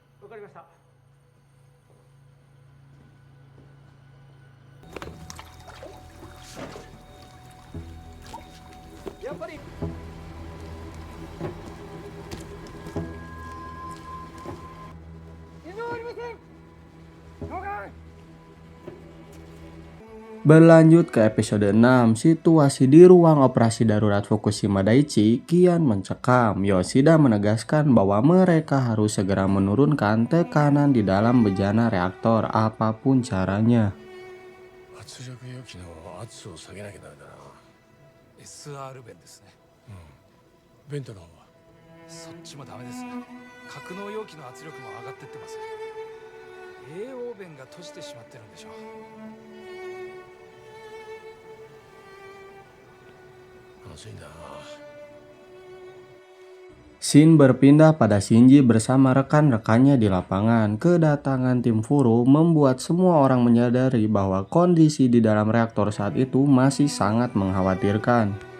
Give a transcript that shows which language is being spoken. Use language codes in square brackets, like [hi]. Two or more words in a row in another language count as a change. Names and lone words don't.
[ja] かりました。やっぱり [id] Berlanjut ke episode 6, situasi di ruang operasi darurat Fukushima Daiichi kian mencekam. Yoshida menegaskan bahwa mereka harus segera menurunkan tekanan di dalam bejana reaktor apapun caranya. [ja] SR 弁ですね。ベントの方はそっちもダメです。格納容器の圧力も上がってってます。AO 弁が閉じてしまってるんでしょう。 [id] Shin berpindah pada Shinji bersama rekan-rekannya di lapangan. Kedatangan tim Furo membuat semua orang menyadari bahwa kondisi di dalam reaktor saat itu masih sangat mengkhawatirkan.